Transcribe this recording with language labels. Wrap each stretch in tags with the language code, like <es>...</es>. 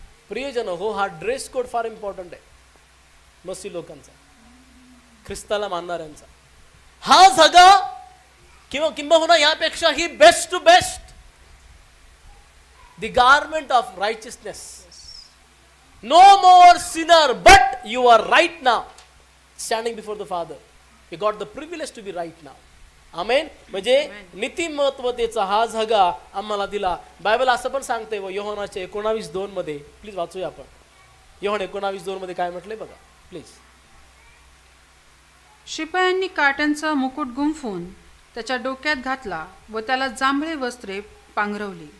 <mr>प्रियजन हो, हा ड्रेस कोड फार इम्पॉर्टंट आहे मसी लोकांचा, ख्रिस्ताला मानणाऱ्यांचा. हा जागा किंबहुना यापेक्षा ही best to best,</mr> <en>The garment of righteousness. No more sinner but you are right now standing before the father. You got the privilege to be right now. Amen.</en> <mr>म्हणजे नीतिमत्वतेचा हा झगा आम्हाला दिला. बायबल असं पण सांगते व योहानाच्या 19:2 मध्ये. प्लीज वाचूया आपण. योहान 19:2 मध्ये काय म्हटलंय बघा प्लीज. शिपायांनी काट्यांचा मुकुट गुंफून त्याच्या डोक्यात घातला व त्याला जांभळे वस्त्रे पांघरवली.</mr>